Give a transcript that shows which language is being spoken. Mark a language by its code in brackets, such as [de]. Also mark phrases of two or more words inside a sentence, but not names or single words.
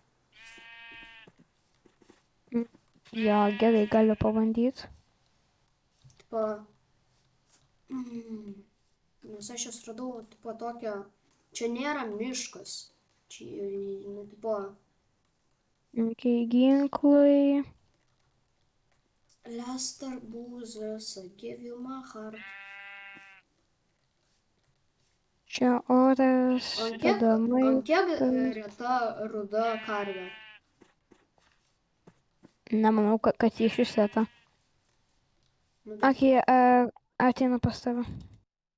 [lt] Jo, gerai, galiu pabandyti. Tipo, nes aš jas radau, tipo, tokią, čia nėra miškas. Čia, nu, tipo... Okay, ginklai. [en] Last arbūzas, I give you my heart. [lt] Čia oras, tada Ant kiek maistas. reta ruda karvė? Nemanau, kad jį iš vis reta. Nu, Okei, ateinu pas tave.